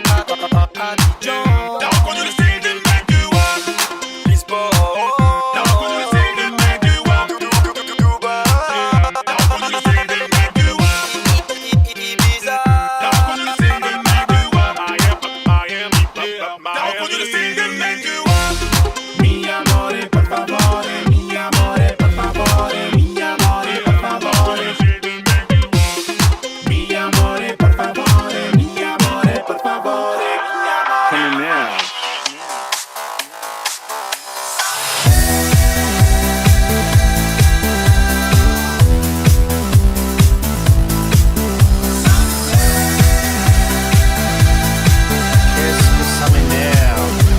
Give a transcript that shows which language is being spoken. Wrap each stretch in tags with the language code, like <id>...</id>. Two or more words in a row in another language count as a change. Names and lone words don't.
<fr>T'as reconnu le style de mec du Waka. T'as reconnu le style de mec du Waka. T'as reconnu le style de mec du Waka. T'as reconnu le style de mec du Waka. T'as reconnu le style de mec du Waka.</fr> <it>Mi amore, por favore. Mi amore, por favore. Mi amore, por favore. Mi amore, por favore. Mi amore, por favore.</it> <en>Coming now.</en> <fr>Qu'est-ce que ça m'énerve.</fr>